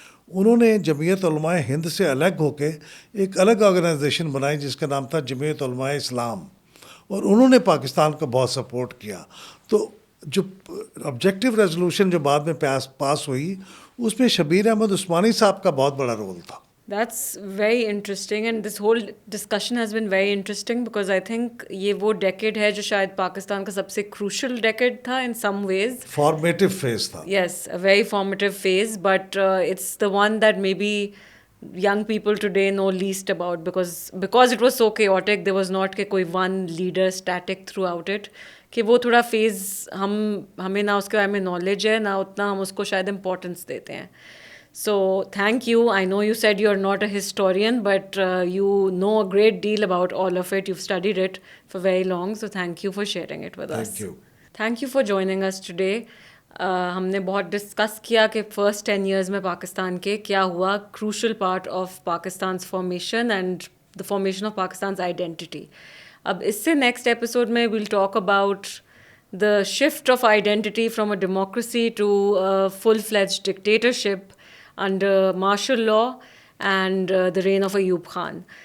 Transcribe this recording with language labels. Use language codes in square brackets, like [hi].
[ur] انہوں نے جمعیت علماء ہند سے الگ ہو کے ایک الگ آرگنائزیشن بنائی جس کا نام تھا جمعیت علماء اسلام, اور انہوں نے پاکستان کو بہت سپورٹ کیا. تو جو آبجیکٹیو ریزولوشن جو بعد میں پاس ہوئی اس میں شبیر احمد عثمانی صاحب کا بہت بڑا رول تھا. [en] That's very interesting, and this whole discussion has been very interesting because I think [ur] یہ وہ decade ہے جو شاید پاکستان کا سب سے crucial decade تھا [en] in some ways. [ur] Formative phase تھا. [en] Yes, a very formative phase, but it's the one that maybe young people today know least about because it was so chaotic. There was not [ur] کہ کوئی [en] one leader static throughout it, [ur] کہ وہ تھوڑا phase ہمیں نہ اس کے بارے میں knowledge ہے نہ اتنا ہم اس کو شاید importance دیتے ہیں. [en] So thank you. I know you said you're not a historian, but you know a great deal about all of it. You've studied it for very long. So thank you for sharing it with us. Thank you. Thank you for joining us today. [ur] ہم نے بہت discuss کیا کہ first 10 years میں پاکستان کے کیا ہوا, [en] crucial part of Pakistan's formation and the formation of Pakistan's identity. [ur] اب اس سے نیکسٹ ایپیسوڈ میں [en] we'll talk about the shift of identity from a democracy to a full-fledged dictatorship under martial law and the reign of Ayub Khan.